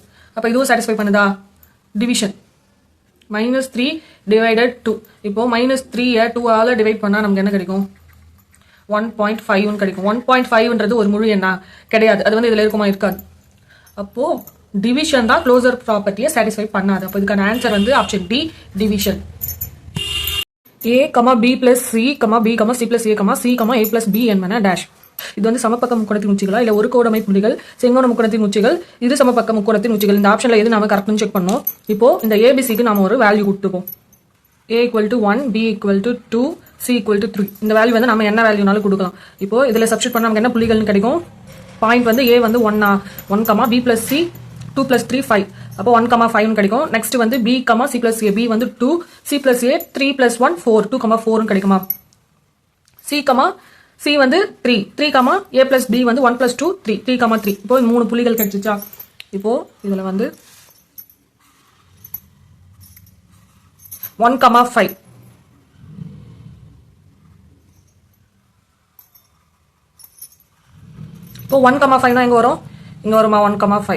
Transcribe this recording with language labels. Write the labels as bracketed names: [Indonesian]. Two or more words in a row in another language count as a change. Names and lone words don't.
[Tamil] அப்போ இதுவும் சாட்டிஸ்ஃபை பண்ணுதா? [English] division -3 divided 2. [Tamil] இப்போ -3 2ஆல் டிவைட் பண்ணால் நமக்கு என்ன கிடைக்கும்? 1.5 கிடைக்கும். 1.5ன்றது ஒரு முழு எண்ணா கிடையாது. அது வந்து இதில் இருக்குமா? இருக்காது. அப்போ டிவிஷன் தான் [English] closure propertyயை [Tamil] சாட்டிஸ்ஃபை பண்ணாது. அப்போ இதுக்கான ஆன்சர் வந்து [English] option D, division. a, b plus c, b, c plus a, c, a plus b என்பன டேஷ். [Tamil] இது வந்து சமபக்க முக்கோணத்தின் உச்சிகளா இல்ல ஒரு கோடமை புள்ளிகள், செங்கோண முக்கோணத்தின் உச்சிகள், இது சமபக்க முக்கோணத்தின் உச்சிகள். இந்த ஆப்ஷன்ல எது நாம கரெக்ட்னு செக் பண்ணோம். இப்போ இந்த ஏபிசிக்கு நாம ஒரு வேல்யூ கொடுத்துப்போம். a = 1, b = 2, c = 3. இந்த வேல்யூ வந்து நம்ம என்ன வேல்யூனாலும் கொடுக்கலாம். இப்போ இதுல சப்ஸ்டிட் பண்ணா நமக்கு என்ன புள்ளிகள்னு கிடைக்கும்? பாயிண்ட் வந்து a வந்து 1, [English] b plus c 2 plus 3 5. [Tamil] அப்போ 1, 5 கிடைக்கும். நெக்ஸ்ட் வந்து [English] b, c plus a, b [Tamil] வந்து 2, [English] c plus a 3 plus 1 4, 2, 4 [Tamil] கிடைக்குமா? c வந்து 3, [English] a plus b [Tamil] வந்து [English] 1 plus 2 3, 3, 3. [Tamil] இப்போ இந்த 3 புள்ளிகள் கிடைச்சிச்சா? இப்போ இதுல வந்து 1, 5. இப்போ 1, 5 எங்க வரும்? இங்க வருமா? 1, 5.